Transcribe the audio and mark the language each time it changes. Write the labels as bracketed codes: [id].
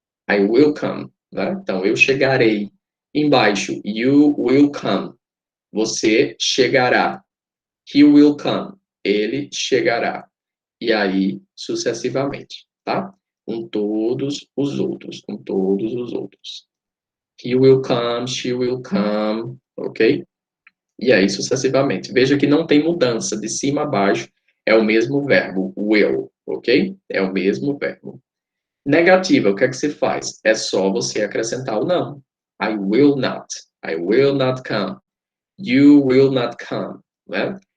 [en] I will come, [pt] né? Então, eu chegarei. Embaixo, [en] you will come. [pt] Você chegará. [en] He will come. [pt] Ele chegará. E aí, sucessivamente, tá? Com todos os outros, com todos os outros. [en] He will come, she will come, ok? [pt] E aí, sucessivamente. Veja que não tem mudança, de cima a baixo é o mesmo verbo, will, ok? É o mesmo verbo. Negativa, o que é que se faz? É só você acrescentar o não. [en] I will not. I will not come. You will not come, né?